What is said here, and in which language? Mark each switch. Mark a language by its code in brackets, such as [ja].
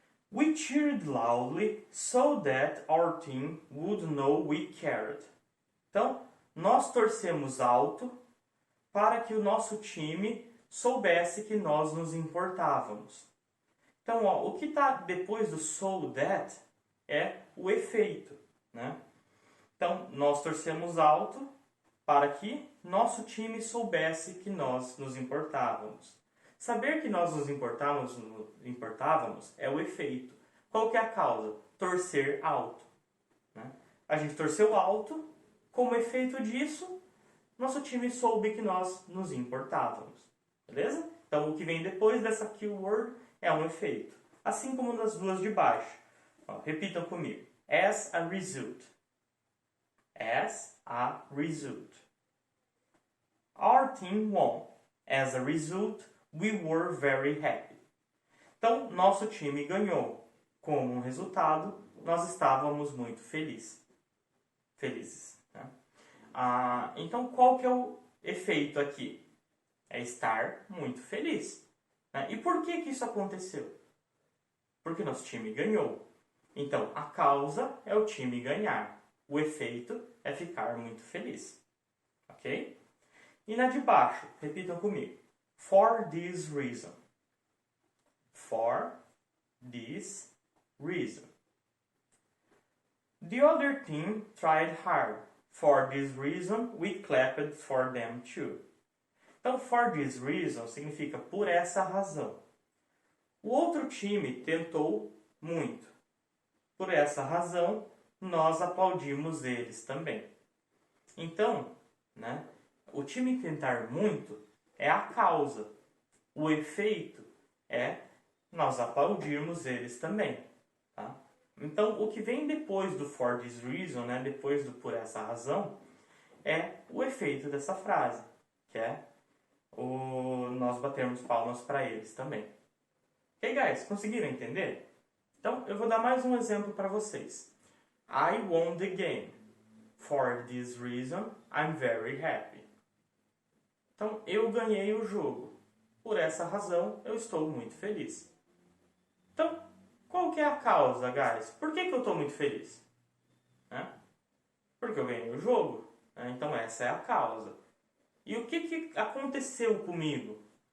[en] We cheered loudly so that our team would know we cared. [pt] Então, nós torcemos alto para que o nosso time soubesse que nós nos importávamos. Então, ó, o que está depois do so that é o efeito, né? Então, nós torcemos alto para que nosso time soubesse que nós nos importávamos. Saber que nós nos importávamos é o efeito. Qual que é a causa? Torcer alto. Né? A gente torceu alto, como efeito disso, nosso time soube que nós nos importávamos. Beleza? Então, o que vem depois dessa keyword é um efeito. Assim como nas duas de baixo. Ó, repitam comigo. [en] As a result. As a result. Our team won. As a result, we were very happy. [pt] Então, nosso time ganhou. Como um resultado, nós estávamos muito felizes. Né? Então, qual que é o efeito aqui? É estar muito feliz. Né? E por que isso aconteceu? Porque nosso time ganhou. Então, a causa é o time ganhar. O efeito é ficar muito feliz. Ok? E na de baixo, repitam comigo. [en] For this reason. For this reason. The other team tried hard. For this reason, we clapped for them too. [pt] Então, for this reason significa por essa razão. O outro time tentou muito. Por essa razão, nós aplaudimos eles também. Então, né, o time tentar muito é a causa. O efeito é nós aplaudirmos eles também. Tá? Então, o que vem depois do for this reason, né, depois do por essa razão, é o efeito dessa frase, que é nós batermos palmas para eles também. Ok, guys? Conseguiram entender? Então, eu vou dar mais um exemplo para vocês. [en] I won the game. For this reason, I'm very happy. [pt] Então, eu ganhei o jogo. Por essa razão, eu estou muito feliz. Então, qual que é a causa, guys? Por que eu estou muito feliz? Porque eu ganhei o jogo. Então, essa é a causa. E o que aconteceu comigo?